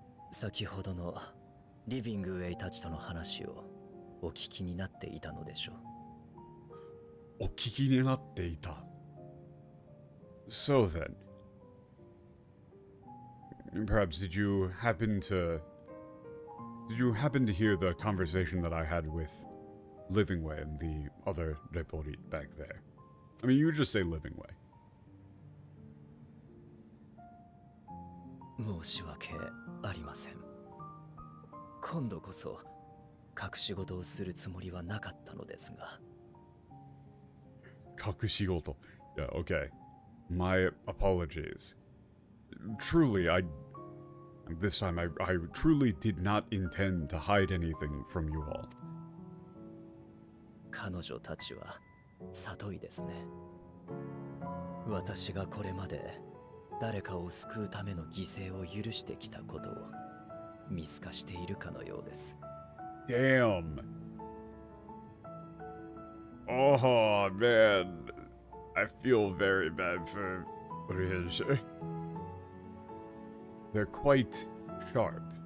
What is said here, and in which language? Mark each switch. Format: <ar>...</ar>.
<ja>先ほどのリビングウェイたちとの話をお聞きになっていたのでしょう。お聞きになっていた。</ja> <en>So then, perhaps did you happen to hear the conversation that I had with Livingway and the other Reporit back there? I mean, you just say Livingway.</en> <ja>申し訳ありません。今度こそ隠し事をするつもりはなかったのですが。</ja> <en>隠し事.Yeah, okay. My apologies. Truly, this time I truly did not intend to hide anything from you all.</en> <ja>彼女たちは里いですね。私がこれまで誰かを救うための犠牲を許してきたことを見透かしているかのようです。</ja> <en>Damn. Oh man, I feel very bad for Riz. They're quite sharp.</en>